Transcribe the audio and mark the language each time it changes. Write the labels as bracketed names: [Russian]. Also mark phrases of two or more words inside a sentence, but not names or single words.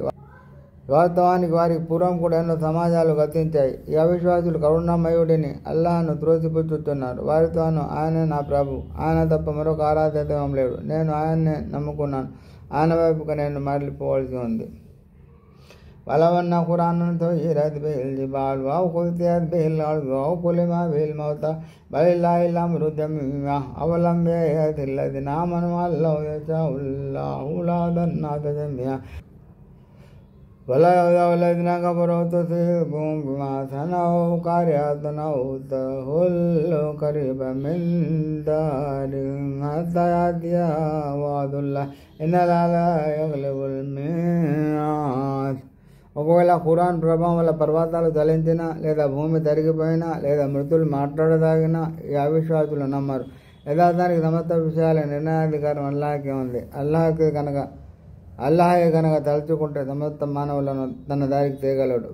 [Telugu] వాస్తవానికి వారికి పూర్వం కూడా ఎన్నో సమాజాలు గతించాయి. ఈ అవిశ్వాసులు కరుణామయుడిని అల్లాహ్ను త్రోసిపుచ్చుతున్నారు. వారితో ఆయనే నా ప్రభు, ఆయన తప్ప మరొక ఆరాధ్య దైవం లేడు, నేను ఆయన్నే నమ్ముకున్నాను, ఆయన వైపుగా నేను మరలిపోవలసి ఉంది. [Arabic] ولو أن قرآنا سيرت به الجبال أو قطعت به الأرض أو كلم به الموتى بل لله الأمر جميعا أولم يأت الذين آمنوا أن لو يشاء الله لهدى الناس جميعا ولا يؤذى الذين كفروا تصيبهم بما صنعوا قارعة أو تحل قريبا من دارهم حتى يأتي وعد الله إن الله لا يغلب الميعاد. [Telugu] ఒకవేళ ఖురాన్ ప్రభావం వల్ల పర్వతాలు చలించినా లేదా భూమి తరిగిపోయినా లేదా మృతులు మాట్లాడదాగినా ఈ అవిశ్వాసులు నమ్మరు. యథార్థానికి సమస్త విషయాల నిర్ణయాధికారం అల్లాహకే ఉంది. అల్లాహే కనుక తలుచుకుంటే సమస్త మానవులను తన దారికి తేగలడు.